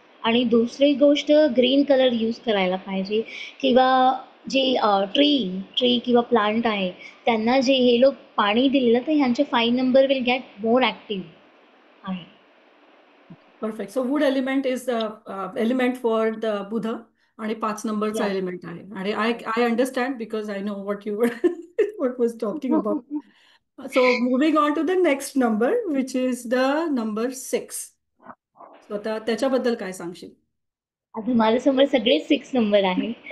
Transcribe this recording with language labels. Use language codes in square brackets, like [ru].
[mr] आणि दुसरी गोष्ट, ग्रीन कलर यूज करायला पाहिजे किंवा जे ट्री किंवा प्लांट आहे त्यांना जे हे लोक पाणी दिलेलं, तर ह्यांचे 5 number [en] will get more active [mr] आहे. [en] Perfect. So wood element is the element for the Budh [mr] आणि 5 नंबरचा [en] Yes. [mr] एलिमेंट आहे. आणि [en] I understand because I know what you what was talking about. So moving on to the next number, which is the number 6. [mr] So आता त्याच्याबद्दल काय सांगशील? आता माझ्यासमोर सगळेच 6 नंबर आहे.